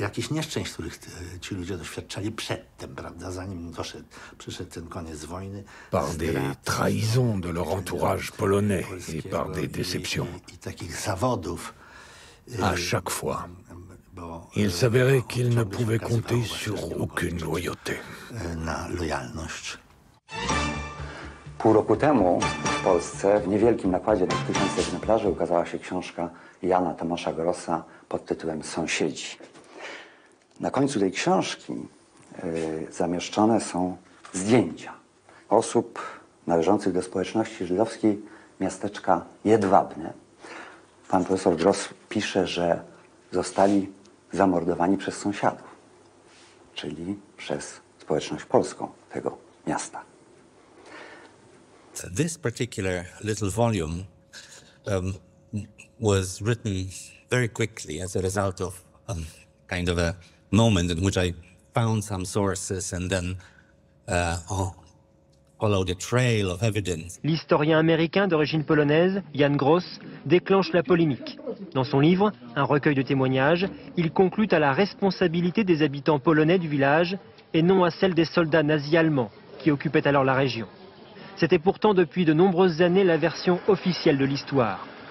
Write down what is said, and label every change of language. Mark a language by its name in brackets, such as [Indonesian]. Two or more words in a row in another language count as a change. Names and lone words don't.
[French] Par des trahisons de leur entourage polonais et par des déceptions. À chaque fois, il s'avérait qu'ils ne pouvaient compter sur aucune loyauté. [Polish] Pół roku temu w Polsce w niewielkim nakładzie na 1000 egzemplarzy ukazała się książka Jana Tomasza Grossa pod tytułem Sąsiedzi. Na końcu tej książki zamieszczone są zdjęcia osób należących do społeczności żydowskiej miasteczka Jedwabne. Pan profesor Gross pisze, że zostali zamordowani przez sąsiadów, czyli przez społeczność polską tego miasta. [English] This particular little volume was written very quickly as a result of kind of a moment in which I found some sources and then followed a trail of evidence. [French] L'historien américain d'origine polonaise, Jan Gross, déclenche la polémique. Dans son livre, un recueil de témoignages, il conclut à la responsabilité des habitants polonais du village et non à celle des soldats nazis allemands qui occupaient alors la région. C'était pourtant depuis de nombreuses années la version officielle de l'histoire.